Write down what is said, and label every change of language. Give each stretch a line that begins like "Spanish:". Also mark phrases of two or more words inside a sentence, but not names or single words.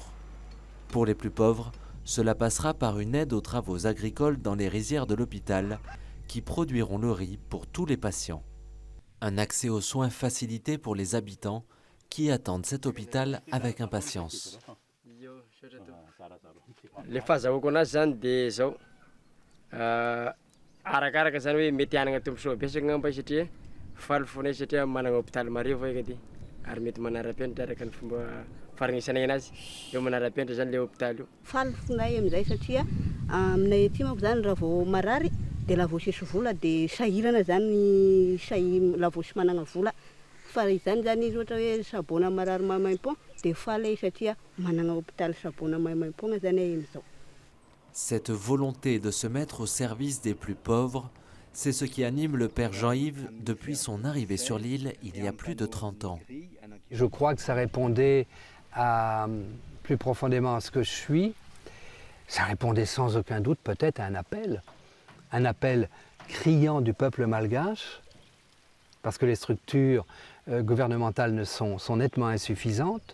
French: Pour les plus pauvres, cela passera par une aide aux travaux agricoles dans les rizières de l'hôpital, qui produiront le riz pour tous les patients. Un accès aux soins facilité pour les habitants qui attendent cet hôpital avec impatience.
Malagasy: Le fahazahoako anazy zany dia zao arakaraka zany hoe mety hanagna tombosoa betsaka ngamba satria faly fonay satria managna hôpitaly mareo vaika ty ary mety manara-penitra araka ny fomba faharignesanay anazy eo manara-penitra zany le hôpitaly io. Faly fonay amin'izay satria aminay aty manko zany raha vao marary dia laha vao sisy vola dia sahirana zany laha vao sy managna vola fa izany zany izy ohatra hoe sabona marary Maimaimpon dia faly satria managna hôpitaly sabona Maimaimpon zany amin'izao.
French: Cette volonté de se mettre au service des plus pauvres, c'est ce qui anime le père Jean-Yves depuis son arrivée sur l'île il y a plus de 30 ans. Je crois que ça répondait plus profondément à ce que je suis. Ça répondait sans aucun doute peut-être à un appel criant du peuple malgache, parce que les structures gouvernementales sont nettement insuffisantes.